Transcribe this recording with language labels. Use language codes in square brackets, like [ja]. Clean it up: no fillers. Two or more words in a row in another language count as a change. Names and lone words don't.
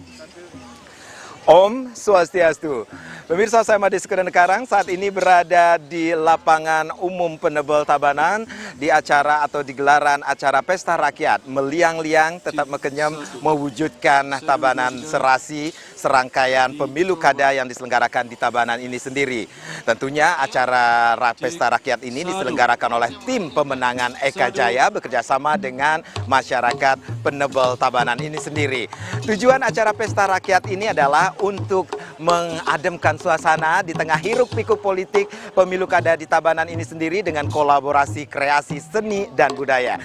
[id] Om Swastiastu. Pemirsa, saya Made Sekedenkarang saat ini berada di lapangan umum Penebel Tabanan di acara atau di gelaran acara Pesta Rakyat Meliang-liang Tetap Mekenyem mewujudkan Tabanan Serasi, serangkaian pemilu kada yang diselenggarakan di Tabanan ini sendiri. Tentunya acara Pesta Rakyat ini diselenggarakan oleh tim pemenangan Eka Jaya bekerjasama dengan masyarakat Penebel Tabanan ini sendiri. Tujuan acara Pesta Rakyat ini adalah untuk mengademkan suasana di tengah hiruk-pikuk politik pemilu kada di Tabanan ini sendiri dengan kolaborasi kreasi seni dan budaya.